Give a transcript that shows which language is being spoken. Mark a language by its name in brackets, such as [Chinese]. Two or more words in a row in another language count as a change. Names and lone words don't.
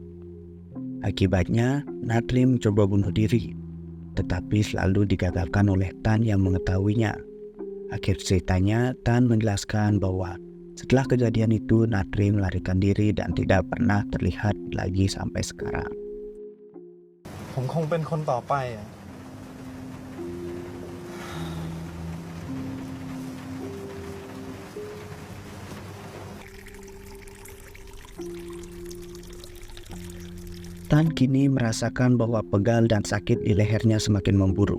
[Indonesian] Akibatnya, Natri mencoba bunuh diri, tetapi selalu digagalkan oleh Tan yang mengetahuinya. Akhir ceritanya, Tan menjelaskan bahwa setelah kejadian itu Natri melarikan diri dan tidak pernah terlihat lagi sampai sekarang. [Thai] ผมคงเป็นคนต่อไปอ่ะ [Indonesian] Tan kini merasakan bahwa pegal dan sakit di lehernya semakin memburuk.